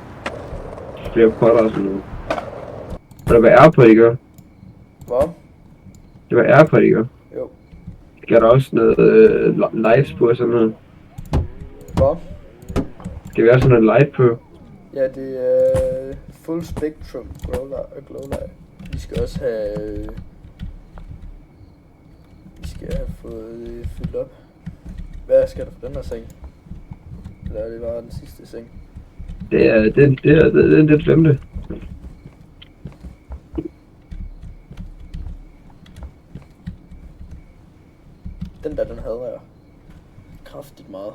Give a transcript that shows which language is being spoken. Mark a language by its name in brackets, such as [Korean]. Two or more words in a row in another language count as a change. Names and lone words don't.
[Danish] Flere potter og sådan noget. Og der var Airpod, ikke? Hvad? Det var Airpod, ikke? Jo. Skal der også noget lights på og sådan noget? Hvad? Skal vi have sådan noget light på? Ja, det er [English] full spectrum glow light. [Danish] Vi skal også have... Vi skal have fået fyldt op. Hvad skal der for den her seng? Eller er det bare den sidste seng? Det er det femte. Den der, den havde jeg kraftigt meget.